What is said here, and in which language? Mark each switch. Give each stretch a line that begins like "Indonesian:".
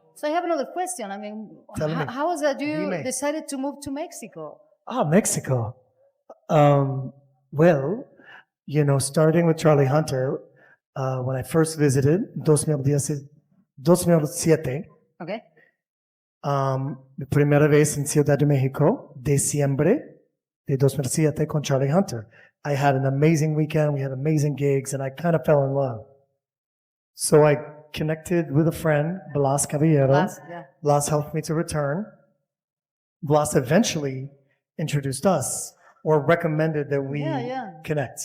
English: So I have another question. I mean, Tell me. how is that you
Spanish: Dime.
English: decided to move to Mexico? Mexico. Well, starting with Charlie Hunter, when I first visited, 2007, Okay.
Spanish: mi primera vez en Ciudad de México, diciembre de 2007 con Charlie Hunter.
English: I had an amazing weekend, we had amazing gigs, and I kind of fell in love. So I connected with a friend, Blas Caballero. Blas helped me to return. Blas eventually introduced us, or recommended that we connect.